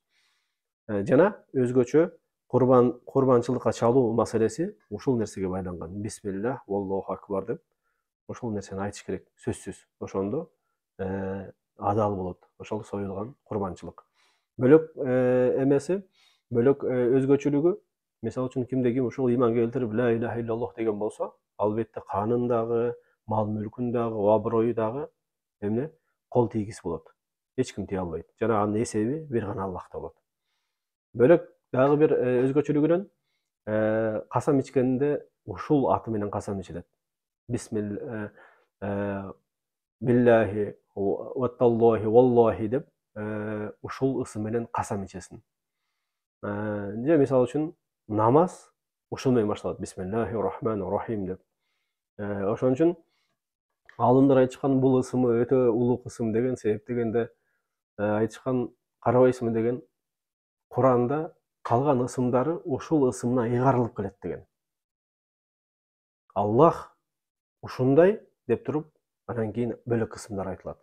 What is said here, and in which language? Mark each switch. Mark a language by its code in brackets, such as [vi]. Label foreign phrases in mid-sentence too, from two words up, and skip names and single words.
[ky] Жана өзгөчө курбанчылыкка чалуу маселеси ушул нерсеге байланган. [ar] بسم الله، الله أكبر [ky] деп ошол нерсени айтыш керек, сөзсүз. Ошондо адал болот. Ошол союлган курбанчылык. Бөлөк эмеси, бөлөк өзгөчөлүгү, мисалы үчүн кимде ким ушул ыйман келтирип [ar] لا إله إلا الله [ky] деген болсо, албетте канын дагы, мал мүлкүн дагы, аброю дагы эмне кол тийгиз болот. Эч ким тие албайт. Жанагынын эсеби бир гана Аллахта болот. Бөлөк дагы бир өзгөчөлүгүнөн касам ичкенде ушул аты менен касам ичилет. [ar] بسم الله، بالله، وتالله، والله [ky] деп ушул ысым менен касам ичесиң. Же мисалы үчүн намаз ушул менен башталат. [ar] بسم الله الرحمن الرحيم деп. [ky] Ошон үчүн аалымдар айтышкан бул ысымы өтө улук ысым деген себеп дегенде айтышкан, карабайсыңбы деген, Куранда калган ысымдары ушул ысымына ыйгарылып келет деген. Аллах ушундай деп туруп, анан кийин бөлөк ысымдар айтылат.